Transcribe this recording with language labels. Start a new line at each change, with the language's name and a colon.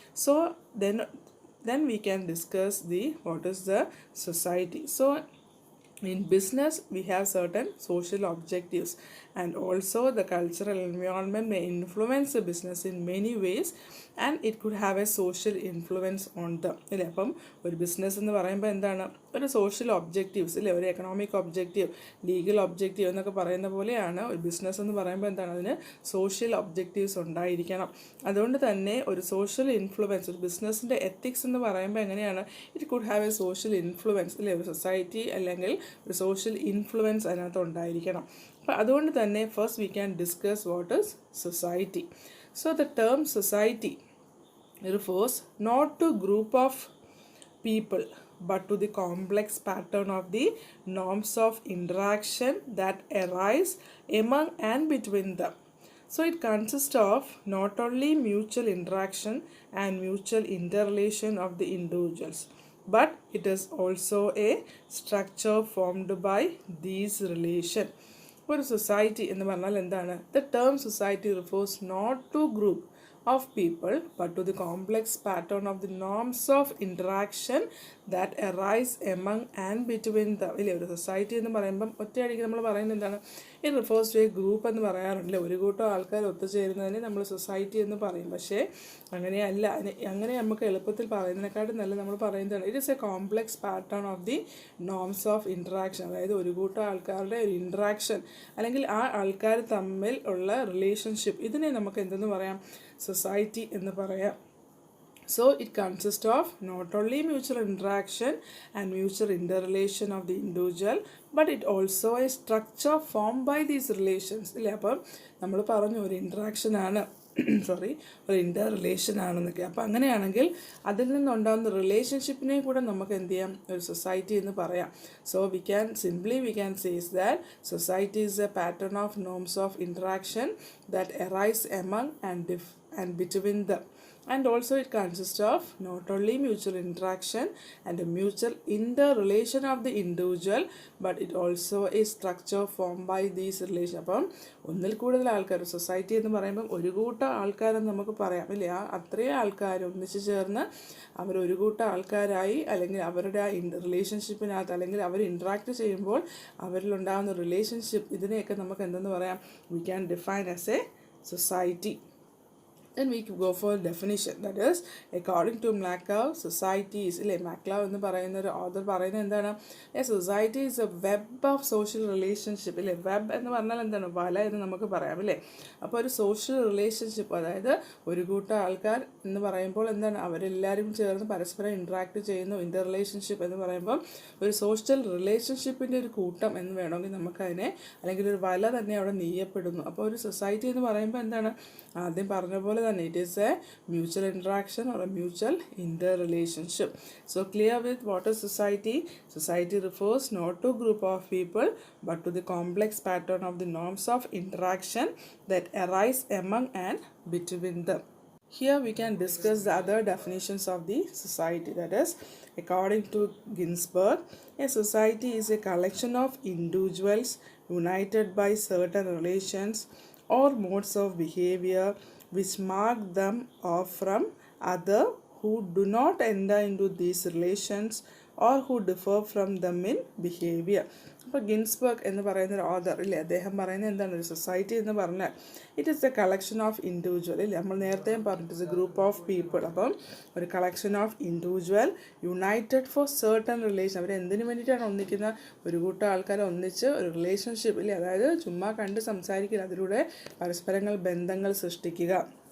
English: So then we can discuss the what is the society. So in business we have certain social objectives, and also the cultural environment may influence the business in many ways, and it could have a social influence on them.
Malayalam: അല്ലേ, അപ്പം ഒരു business എന്ന് പറയുമ്പോൾ എന്താണ്, ഒരു social objectives അല്ലേ, ഒരു economic objective, legal objective എന്നൊക്കെ പറയുന്ന പോലെയാണ് ഒരു ബിസിനസ് എന്ന് പറയുമ്പോൾ എന്താണ്, അതിന് സോഷ്യൽ ഒബ്ജക്റ്റീവ്സ് ഉണ്ടായിരിക്കണം. അതുകൊണ്ട് തന്നെ ഒരു സോഷ്യൽ ഇൻഫ്ലുവൻസ്, ഒരു ബിസിനസ്സിൻ്റെ എത്തിക്സ് എന്ന് പറയുമ്പോൾ എങ്ങനെയാണ്,
English: it could have a social influence
Malayalam: അല്ലേ, ഒരു സൊസൈറ്റി അല്ലെങ്കിൽ ഒരു സോഷ്യൽ ഇൻഫ്ലുവൻസ് അതിനകത്ത് ഉണ്ടായിരിക്കണം. അപ്പം അതുകൊണ്ട് തന്നെ
English: First we can discuss what is society. So the term society refers not to group of people but to the complex pattern of the norms of interaction that arise among and between them. So it consists of not only mutual interaction and mutual interrelation of the individuals, but it is also a structure formed by these relations.
Malayalam: ഒരു society എന്ന് പറഞ്ഞാൽ എന്താണ്,
English: The term society refers not to group of people but to the complex pattern of the norms of interaction that arise among and between them.
Malayalam: ഇല്ലേ, ഒരു society എന്ന് പറയുമ്പം ഒറ്റയടിക്ക് നമ്മൾ പറയുന്നത് എന്താണ്,
English: it refers to a group
Malayalam: എന്ന് പറയാറുണ്ടല്ലേ, ഒരു കൂട്ടം ആൾക്കാർ ഒത്തുചേരുന്നതിന് നമ്മൾ സൊസൈറ്റി എന്ന് പറയും. പക്ഷേ അങ്ങനെയല്ല, അങ്ങനെ നമുക്ക് എളുപ്പത്തിൽ പറയുന്നതിനെക്കാട്ടും നല്ല നമ്മൾ പറയുന്നതാണ്
English: It is a complex pattern of the norms of interaction.
Malayalam: അതായത് ഒരു കൂട്ടം ആൾക്കാരുടെ ഒരു ഇൻട്രാക്ഷൻ അല്ലെങ്കിൽ ആ ആൾക്കാർ തമ്മിൽ ഉള്ള റിലേഷൻഷിപ്പ്, ഇതിനെ നമുക്ക് എന്തെന്ന് പറയാം, സൊസൈറ്റി എന്ന് പറയാം.
English: So it consists of not only mutual interaction and mutual interrelation of the individual, but it also a structure formed by these relations.
Malayalam: ഇല്ലേ, അപ്പം നമ്മൾ പറഞ്ഞു ഒരു ഇൻട്രാക്ഷൻ ആണ് ഒരു ഇൻ്റർ റിലേഷൻ ആണെന്നൊക്കെ. അപ്പോൾ അങ്ങനെയാണെങ്കിൽ അതിൽ നിന്നുണ്ടാകുന്ന റിലേഷൻഷിപ്പിനെ കൂടെ നമുക്ക് എന്ത് ചെയ്യാം, ഒരു സൊസൈറ്റി എന്ന് പറയാം.
English: So we can says that society is a pattern of norms of interaction that arise among and between them, and also it consists of not only mutual interaction and a mutual interrelation of the individual, but it also is structure formed by these relations.
Malayalam: അപ്പം ഒന്നിൽ കൂടുതൽ ആൾക്കാർ, society എന്ന് പറയുമ്പം ഒരു കൂട്ടം ആൾക്കാരെന്ന് നമുക്ക് പറയാം ഇല്ലേ, ആ അത്രയും ആൾക്കാർ ഒന്നിച്ച് ചേർന്ന് അവരൊരു കൂട്ടം ആൾക്കാരായി, അല്ലെങ്കിൽ അവരുടെ ആ റിലേഷൻഷിപ്പിനകത്ത് അല്ലെങ്കിൽ അവർ ഇൻട്രാക്ട് ചെയ്യുമ്പോൾ അവരിലുണ്ടാകുന്ന റിലേഷൻഷിപ്പ്, ഇതിനെയൊക്കെ നമുക്ക് എന്തെന്ന് പറയാം,
English: We can define as a society. Then we go for definition, that is according to Maclau, society is
Malayalam: ഇല്ലേ, Maclau എന്ന് പറയുന്ന ഒരു ഓഥർ പറയുന്നത് എന്താണ്,
English: A society is a web of social relationship.
Malayalam: ഇല്ലേ, വെബ് എന്ന് പറഞ്ഞാൽ എന്താണ്, വല എന്ന് നമുക്ക് പറയാം ഇല്ലേ. അപ്പോൾ ഒരു സോഷ്യൽ റിലേഷൻഷിപ്പ്, അതായത് ഒരു കൂട്ടം ആൾക്കാർ എന്ന് പറയുമ്പോൾ എന്താണ്, അവരെല്ലാവരും ചേർന്ന് പരസ്പരം ഇൻട്രാക്ട് ചെയ്യുന്നു. ഇൻ്റർ റിലേഷൻഷിപ്പ് എന്ന് പറയുമ്പോൾ ഒരു സോഷ്യൽ റിലേഷൻഷിപ്പിൻ്റെ ഒരു കൂട്ടം എന്ന് വേണമെങ്കിൽ നമുക്കതിനെ, അല്ലെങ്കിൽ ഒരു വല തന്നെ അവിടെ നെയ്യപ്പെടുന്നു. അപ്പോൾ ഒരു സൊസൈറ്റി എന്ന് പറയുമ്പോൾ എന്താണ്, ആദ്യം പറഞ്ഞ പോലെ തന്നെ
English: it is a mutual interaction or a mutual interrelationship. So clear with what is society. Society refers not to group of people but to the complex pattern of the norms of interaction that arise among and between them. Here we can discuss the other definitions of the society. That is, according to Ginsberg, a society is a collection of individuals united by certain relations or modes of behavior which mark them off from other who do not enter into these relations or who differ from them in behavior.
Malayalam: അപ്പോൾ Ginsberg എന്ന് പറയുന്ന ഒരു author ഇല്ലേ, അദ്ദേഹം പറയുന്നത് എന്താണ്, ഒരു society എന്ന് പറഞ്ഞാൽ
English: it is a collection of individual
Malayalam: ഇല്ലേ, നമ്മൾ നേരത്തെയും പറഞ്ഞിട്ട്
English: It's a group of people.
Malayalam: അപ്പം ഒരു
English: collection of individual united for certain relation,
Malayalam: അവർ എന്തിനു വേണ്ടിയിട്ടാണ് ഒന്നിക്കുന്ന, ഒരു കൂട്ടം ആൾക്കാരെ ഒന്നിച്ച് ഒരു റിലേഷൻഷിപ്പ് ഇല്ലേ, അതായത് ചുമ്മാ കണ്ട് സംസാരിക്കുക, അതിലൂടെ പരസ്പരങ്ങൾ ബന്ധങ്ങൾ സൃഷ്ടിക്കുക.